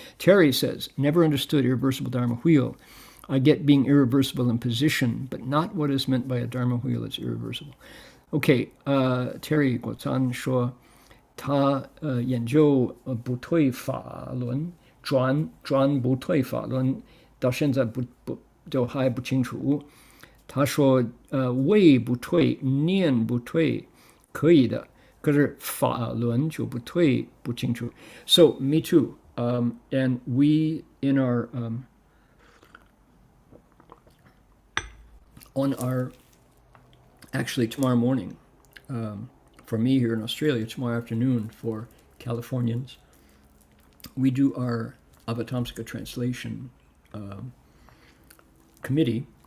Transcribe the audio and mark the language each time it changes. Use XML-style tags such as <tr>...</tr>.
<en>Terry says, never understood irreversible Dharma wheel. I get being irreversible in position, but not what is meant by a Dharma wheel that's irreversible.</en> <zh>OK， Terry 果参说他研究不退法轮，转不退法轮，到现在就还不清楚。他说位不退，念不退，可以的，可是法轮就不退，不清楚。</zh> <en>So me too. And we in our on our, actually tomorrow morning, for me here in Australia, tomorrow afternoon for Californians, we do our Avatamsaka translation committee.</en>